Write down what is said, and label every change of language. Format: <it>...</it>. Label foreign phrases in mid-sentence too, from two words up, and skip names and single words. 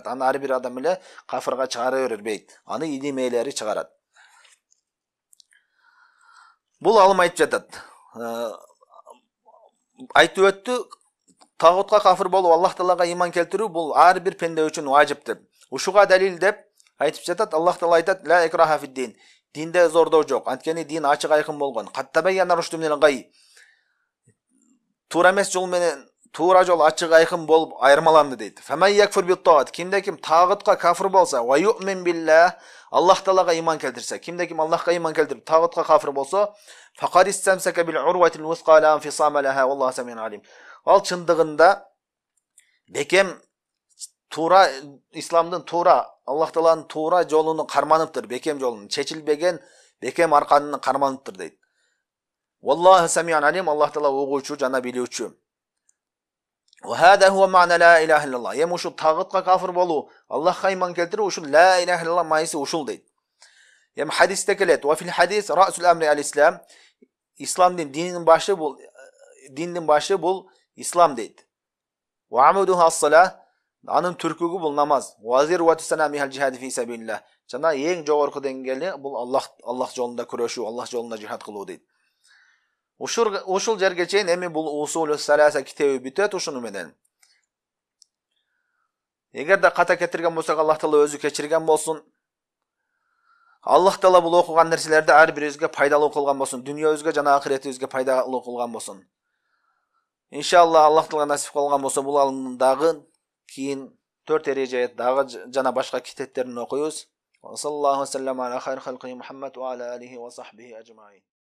<ky>Аны ар бир адам эле кафырга чыгара бербейт. Аны илим ээлери чыгарат. Бул алым айтып жатат. Айтып өттү, тагутка кафыр болуп, Аллах Таалага ыйман келтирүү бул ар бир пенде үчүн важип деп. Ушуга далил деп Айтып жатат, Аллах Таала айтат:</ky> <ar>"لا إكراه في الدين."</ar> <ky>Динде зордоо жок. Анткени дин ачык айкын болгон.</ky> <ar>قد تبين الرشد</ar> <ky>менен гай. Туура эмес жол менен туура жол ачык айкын болуп айырмаланды дейт.</ky> <ar>فمن يكفر بالطاغوت.</ar> <ky>Кимде ким тагытка кафир болса,</ky> <ar>ويؤمن بالله,</ar> <ky>Аллах Таалага иман келтирсе, кимде ким Аллахка иман келтирип тагытка кафир болсо,</ky> <ar>فقد استمسك بالعروة الوثقى لا انفصام لها والله سميع عليم.</ar> <ky>Ал чындыгында бекем туура исламдын туура, Аллах Тааланын туура жолуну карманыптыр, бекем жолун, чечилбеген бекем арканын карманыптыр дейт.</ky> <ar>والله سميع عليم,</ar> <ky>Аллах Таала угуучу жана билүүчү.</ky> <ar>وهذا هو معنى لا إله إلا الله.</ar> <ky>Ем ушул тагытка кафир болуу, Аллахка иман келтирүү ушул</ky> <ar>لا إله إلا الله</ar> <ky>майсы ушул дейт. Ем хадисте келет.</ky> <ar>وفي الحديث رأس الأمر الإسلام.</ar> <ky>Исламдын диндин башы бул ислам дейт.</ky> <ar>وعموده الصلاة.</ar> <ky>Анын түркүгү бул намаз.</ky> <ar>وذروة سنامه الجهاد في سبيل الله.</ar> <ky>Жана эң жогорку деңгээли бул Аллах жолунда күрөшүү, Аллах жолунда жихад кылуу дейт. Ушул жерге чейин эми бул</ky> <ar>الأصول الثلاثة</ar> <ky>китеби бүтөт ушуну менен. Эгерде ката кетирген болсок, Аллах Таала өзү кечирген болсун. Аллах Таала бул окуган нерселерди ар бирибизге пайдалуу кылган болсун, дүйнөбүзгө жана ахиретибизге пайдалуу кылган болсун. Иншалла Аллах Таала насип кылган болсо, бул алымдагы кийин 4 эреже дагы жана башка китептерин окуйбуз.</ky> <ar>صلى الله عليه وسلم على خير خلقه محمد وعلى آله وصحبه أجمعين.</ar>